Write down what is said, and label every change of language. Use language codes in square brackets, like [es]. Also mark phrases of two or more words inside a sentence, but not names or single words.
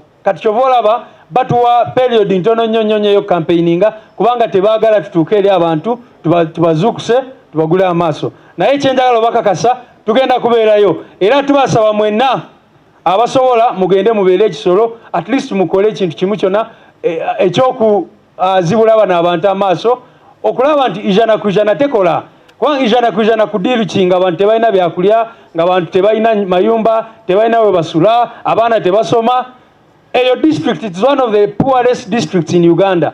[lg] Kati kyova olaba batuwa period ntono nnyo eyo campaigninga, kubanga tebaagala tutuuke eri abantu tubazuukuse tubagule amaaso. Naye kyenjagala obakakasa, tugenda kubeerayo, era tubasaba mwenna abasobola mugende mubeere Ekisolo, [en] at least [lg] mukole ekintu kimu kyonna ekyokuzibula bano abantu amaaso, okulaba nti ijana ku ijana tekola. Kubanga ijana ku ijana kudiiruki nga abantu tebalina byakulya, nga abantu tebalina mayumba, tebalina we basula, abaana tebasoma. [en] Eyo district is one of the poorest districts in Uganda.